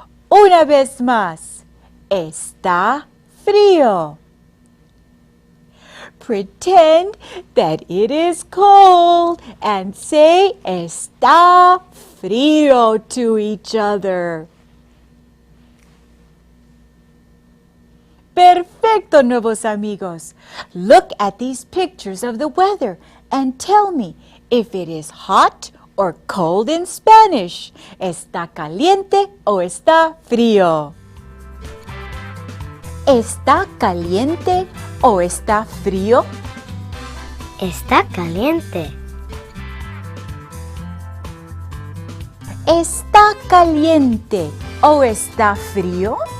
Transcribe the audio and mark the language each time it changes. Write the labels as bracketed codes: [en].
[es] Una vez más. Está frío. [en] Pretend that it is cold and say [es] está frío [en] to each other. [es] Perfecto, nuevos amigos. [en] Look at these pictures of the weather and tell me if it is hot or cold in Spanish. [es] ¿Está caliente o está frío? ¿Está caliente o está frío? Está caliente. ¿Está caliente o está frío?